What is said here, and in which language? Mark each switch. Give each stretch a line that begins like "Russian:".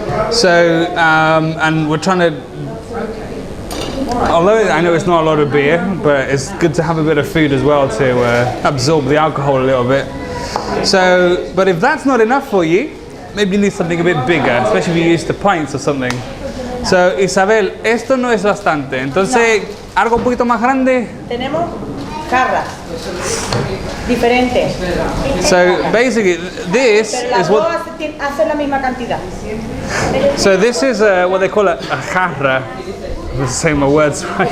English: So, and we're trying to, although I know it's not a lot of beer, but it's good to have a bit of food as well to absorb the alcohol a little bit. So, but if that's not enough for you, maybe you need something a bit bigger, especially if you're used to pints or something.
Spanish: So, Isabel, esto no es bastante. Entonces, ¿algo un poquito más grande? Tenemos jarras diferentes.
English: So, basically, this is what...
Spanish: Hace la misma cantidad.
English: So, this is what they call a jarra. I'm saying my words right.